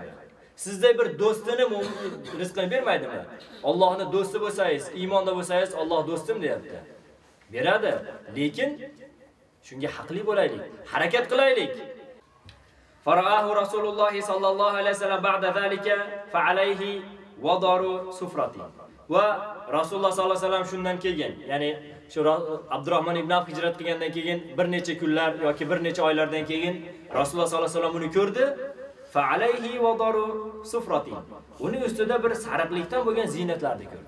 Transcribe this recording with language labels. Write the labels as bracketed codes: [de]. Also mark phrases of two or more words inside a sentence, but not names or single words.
[uz] Sizday bir do'stini rizqini bermaydimi? Allohning do'sti bo'lsangiz, iymonda bo'lsangiz, Alloh do'stim deyapti. Beradi, lekin shunga haqli bo'laylik, harakat qilaylik. [ar] فرآه رسول الله صلى الله عليه وسلم بعد ذلك فعليه وضر صفرة. [uz] Va Rasululloh [ar] صلى الله عليه وسلم [uz] shundan keyin, ya'ni shu Abdurrahmon ibn Avf hijrat qilgandan keyin bir necha kunlar yoki bir necha oylardan keyin Rasululloh [ar] صلى الله عليه وسلم [uz] uni ko'rdi. [ar] فعليه وضر صفرة. [uz] Uning ustida bir sariqlikdan bo'lgan ziynatlarni ko'rdi.